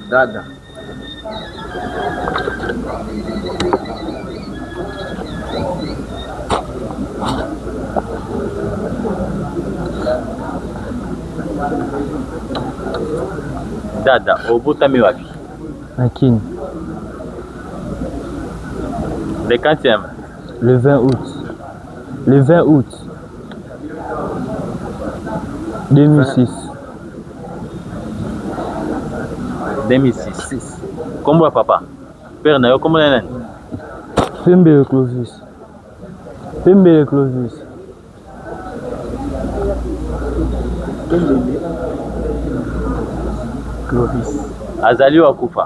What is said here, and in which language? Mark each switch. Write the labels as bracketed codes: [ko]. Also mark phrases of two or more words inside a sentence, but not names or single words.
[ln] Dada, obotami wapi? Akini. [fr] Le 40e? Le 20 août. Le 20 août. 2006. 2006. [ln] Kombo ya papa? Père na yo kombo na nani? Pembe Clovis. Azali wa kufa?